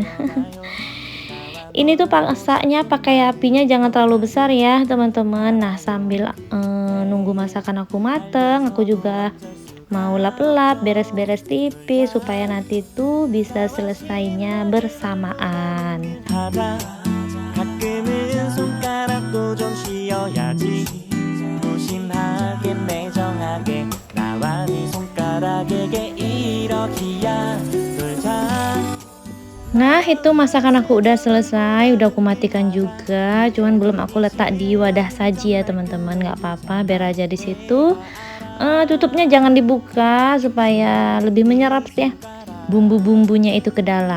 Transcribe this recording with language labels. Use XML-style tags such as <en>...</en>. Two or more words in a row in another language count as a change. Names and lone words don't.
<id>Ini tuh masaknya pakai apinya jangan terlalu besar ya teman-teman. Nah sambil nunggu masakan aku mateng, aku juga mau lap-lap, beres-beres tipis supaya nanti tuh bisa selesainya bersamaan.</id> <ko>하다 가끔은 손가락도 좀 쉬어야지 무심하게 매정하게 나와 네 손가락에게 이러기야 놀자.</ko> <id>Nah itu masakan aku udah selesai, udah aku matikan juga, cuman belum aku letak di wadah saji ya teman-teman. Nggak apa-apa, biar aja di situ. Tutupnya jangan dibuka supaya lebih menyerap ya bumbu-bumbunya itu ke dalam.</id>